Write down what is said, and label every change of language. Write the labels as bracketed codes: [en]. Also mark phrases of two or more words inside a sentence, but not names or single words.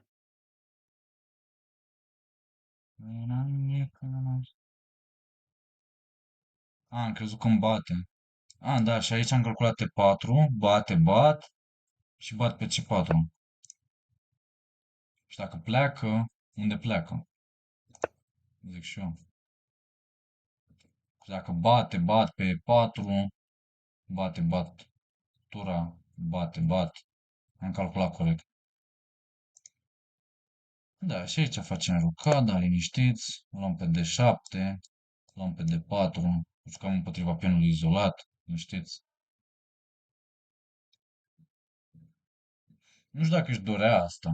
[ro] Am crezut că îmi bate. Da, și aici am calculat T4, bate, bat și bat pe C4. Și dacă pleacă, unde pleacă? Zic și eu. Și dacă bate, bat pe E4, bate, bat, tura, bate, bat. Am calculat corect. Da, și aici facem rocada, liniștiți, luăm pe D7, luăm pe D4, jucăm împotriva pionului izolat, liniștiți. Nu știu dacă își dorea asta.